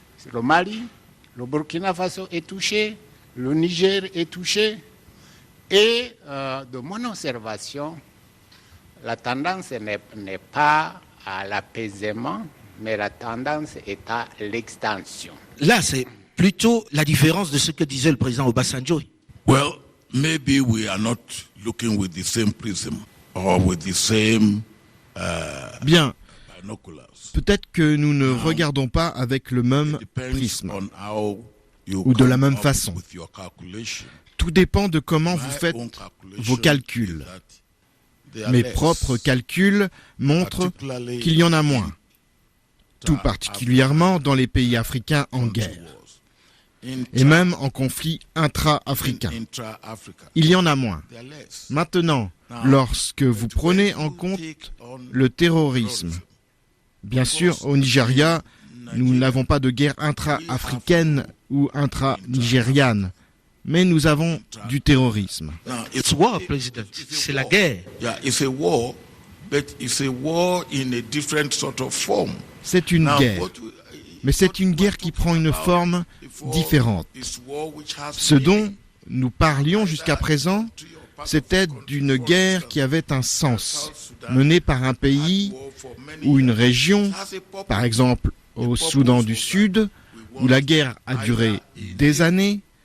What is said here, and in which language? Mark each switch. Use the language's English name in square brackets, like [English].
[French] Le Mali, le Burkina Faso est touché, le Niger est touché. Et de mon observation, la tendance n'est pas à l'apaisement, mais la tendance est à l'extension. Là, c'est plutôt la différence de ce que disait le président Obasanjo. [English] Well, maybe we are not looking with the same prism or with the same [French] Bien, [English] binoculars. [French] peut-être que nous ne regardons pas avec le même [English] It depends [French] prisme. [English] on how [French] ou de la même façon. Tout dépend de comment vous faites vos calculs. Mes propres calculs montrent qu'il y en a moins, tout particulièrement dans les pays africains en guerre, et même en conflit intra-africain. Il y en a moins. Maintenant, lorsque vous prenez en compte le terrorisme, bien sûr, au Nigeria, nous n'avons pas de guerre intra-africaine ou intra-nigériane, mais nous avons du terrorisme. [English] It's war, President. [French] C'est la guerre. [English] Yeah, it's a war, but it's a war in a different sort of form. [French] C'est une guerre, mais c'est une guerre qui prend une forme différente. Ce dont nous parlions jusqu'à présent, c'était d'une guerre qui avait un sens, menée par un pays ou une région, par exemple au Soudan du Sud, où la guerre a duré des années.